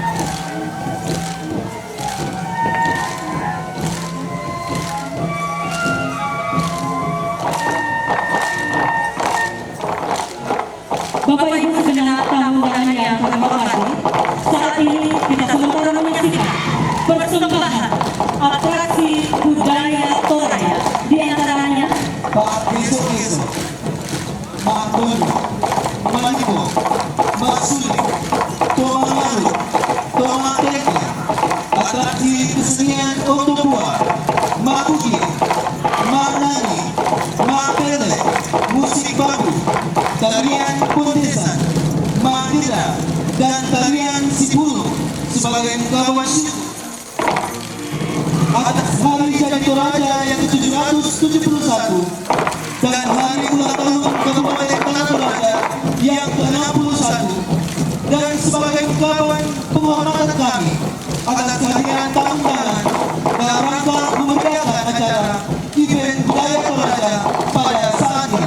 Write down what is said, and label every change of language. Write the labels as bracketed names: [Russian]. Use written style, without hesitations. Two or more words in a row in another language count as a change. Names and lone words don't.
[Indonesian] Bapak Ibu segenap tamu undangan yang kami hormati, saat ini kita sementara menyaksikan persembahan atraksi budaya Toraja, di antaranya Pak Besok-Besok, Pak Doni, Maniko, Pak Suli, Toma Maru, Toma Teki, atraksi kesenian Otobuah, Mak Kuki, Mak Nani, Mak Pele, musik baru, tarian Pontesan, Mak Dira, dan tarian Sipulu sebagai kawan syukur. Atas hari jadi Toraja yang ke-771 dan hari ulang tahun Kabupaten Tanah Toraja yang ke-61 dan sebagai ungkapan penghormatan kami atas kehadiran tamu undangan dalam rangka memeriahkan acara event budaya Toraja pada saat ini.